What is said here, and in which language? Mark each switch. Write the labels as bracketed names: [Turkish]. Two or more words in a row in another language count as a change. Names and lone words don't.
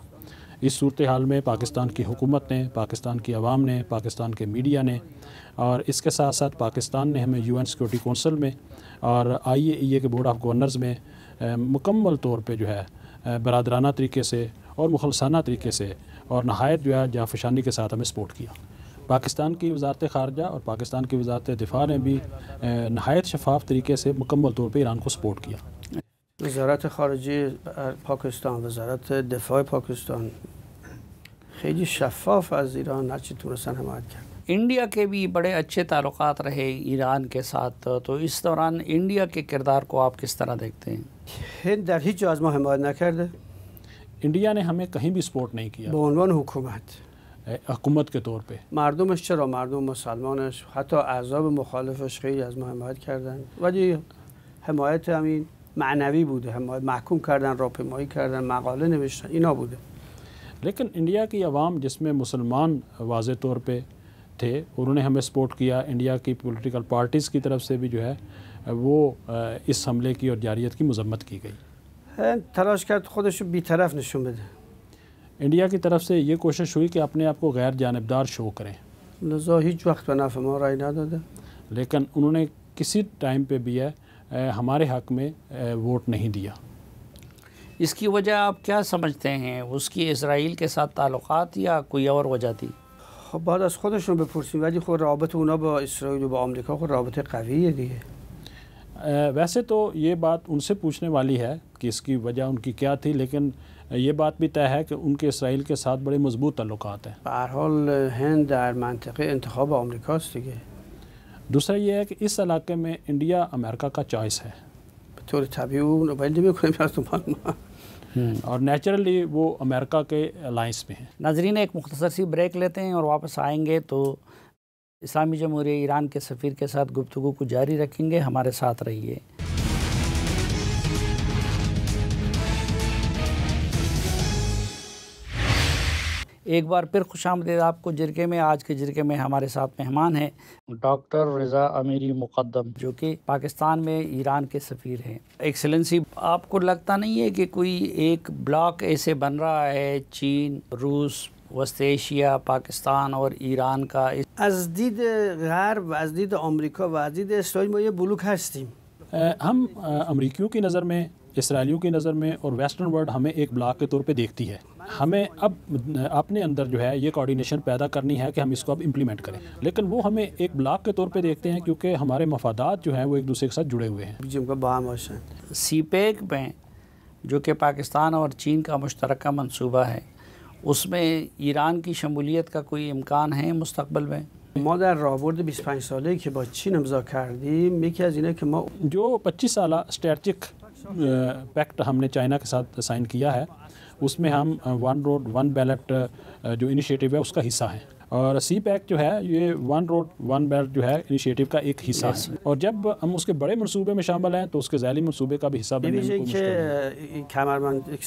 [Urdu] اس صورتحال میں پاکستان کی حکومت نے، پاکستان کی عوام نے، پاکستان کے میڈیا نے، اور اس کے ساتھ ساتھ پاکستان نے ہمیں [English] UN Security Council [Urdu] میں اور آئی اے ای اے کے [English] Board of Governors [Urdu] میں مکمل طور پہ جو ہے برادرانہ طریقے سے اور مخلصانہ طریقے سے اور نہایت جو ہے جانفشانی کے ساتھ ہمیں سپورٹ کیا. پاکستان کی وزارت خارجہ اور پاکستان کی وزارت دفاع نے بھی نہایت شفاف طریقے سے مکمل طور پہ ایران کو سپورٹ کیا. [Persian] وزارت خارجه پاکستان، وزارت دفاع پاکستان خیلی شفاف از ایران هرچی تونستن حمایت کرد. [Urdu] انڈیا کے بھی بڑے اچھے تعلقات رہے ایران کے ساتھ، تو اس دوران انڈیا کے کردار کو آپ کس طرح دیکھتے ہیں؟ [Persian] هند در هیچ جا از ما حمایت نکرده [Urdu] انڈیا نے ہمیں کہیں بھی سپورٹ نہیں کیا [Persian] به عنوان حکومت. [Urdu] حکومت کے طور پہ. [Persian] مردمش چرا، مردم مسلمانش، حتی احزاب مخالفش خیلی از ما حمایت کردن، ولی حمایت همین معنوی بوده. حمایت محکوم کردن، راهپیمایی کردن، مقاله نوشتن، اینا بوده. [Urdu] لیکن انڈیا کی عوام جس میں مسلمان واضح طور پہ تھے انہوں نے ہمیں سپورٹ کیا. انڈیا کی [English] political parties [Urdu] کی طرف سے بھی جو ہے وہ اس حملے کی اور جارحیت کی مذمت کی گئی. [Persian] تلاش کرد خودشو بیطرف نشون بده. [Urdu] انڈیا کی طرف سے یہ کوشش ہوئی کہ اپنے آپ کو غیر جانبدار شو کریں، [Persian] لذا هیچ وقت به نفع ما رای نداده. [Urdu] لیکن انہوں نے کسی ٹائم پہ بھی ہے ہمارے حق میں ووٹ نہیں دیا. اس کی وجہ آپ کیا سمجھتے ہیں؟ اس کی اسرائیل کے ساتھ تعلقات یا کوئی اور وجہ تھی؟ [Persian] خب بعد از خودشون بپرسیم، ولی خود رابطه اونا با اسرائیل و با آمریکا خود رابطه قویه دیگه. [Urdu] ویسے تو یہ بات ان سے پوچھنے والی ہے کہ اس کی وجہ ان کی کیا تھی، لیکن یہ بات بھی طے ہے کہ ان کے اسرائیل کے ساتھ بڑے مضبوط تعلقات ہیں. [Persian] به هر حال هند در منطقه انتخاب آمریکاست دیگه. [Urdu] دوسرا یہ ہے کہ اس علاقے میں انڈیا امریکہ کا چوائس ہے. [Persian] به طور طبیعی اون ولی نمی‌کنیم از ما [Urdu] اور نیچرلی وہ امریکہ کے الائنس میں ہیں. ناظرین، ایک مختصر سی بریک لیتے ہیں اور واپس آئیں گے تو اسلامی جمہوریہ ایران کے سفیر کے ساتھ گفتگو کو جاری رکھیں گے. ہمارے ساتھ رہیے. ایک بار پھر خوش آمدید آپ کو جرگے میں. آج کے جرگے میں ہمارے ساتھ مہمان ہیں ڈاکٹر رضا امیری مقدم، جو کہ پاکستان میں ایران کے سفیر ہیں. ایکسلنسی، آپ کو لگتا نہیں ہے کہ کوئی ایک بلاک ایسے بن رہا ہے، چین، روس، وسط ایشیا، پاکستان اور ایران کا؟ [Persian] از دید غرب و از دید آمریکا و از دید اسرائیل ما یه بلوک هستیم. [Urdu] ہم امریکیوں کی نظر میں، اسرائیلیوں کی نظر میں اور [English] Western world [Urdu] ہمیں ایک بلاک کے طور پہ دیکھتی ہے. ہمیں اب اپنے اندر جو ہے یہ کوارڈینیشن پیدا کرنی ہے کہ ہم اس کو اب امپلیمنٹ کریں، لیکن وہ ہمیں ایک بلاک کے طور پہ دیکھتے ہیں کیونکہ ہمارے مفادات جو ہیں وہ ایک دوسرے کے ساتھ جڑے ہوئے ہیں. جن کا باہم باشن سی پیک میں جو کہ پاکستان اور چین کا مشترکہ منصوبہ ہے، اس میں ایران کی شمولیت کا کوئی امکان ہے مستقبل میں؟ [Persian] ما در راهبرد 25 ساله‌ای که با چین امضا کردیم، یکی از اینه که ما [Urdu] جو 25 سالہ [English] strategic pact [Urdu] ہم نے چائنا کے ساتھ سائن کیا ہے، اس میں ہم ون روڈ ون بیلٹ جو انیشیٹو ہے اس کا حصہ ہیں. اور سی پیک جو ہے یہ ون روڈ ون بیلٹ جو ہے انیشیٹو کا ایک حصہ ہے، اور جب ہم اس کے بڑے منصوبے میں شامل ہیں تو اس کے ذیلی منصوبے کا بھی حصہ بننے میں کوئی مشکل نہیں۔